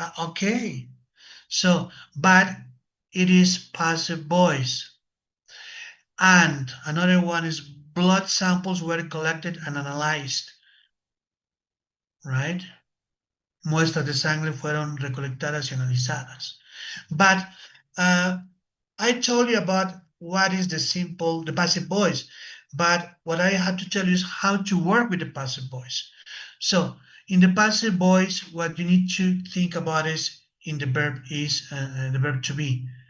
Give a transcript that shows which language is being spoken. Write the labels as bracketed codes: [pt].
[en] Okay, so, but it is passive voice. And another one is blood samples were collected and analyzed, right? [es] Muestras de sangre fueron recolectadas y analizadas. [en] But I told you about what is the passive voice, but what I have to tell you is how to work with the passive voice. So in the passive voice, what you need to think about is in the verb is the verb to be.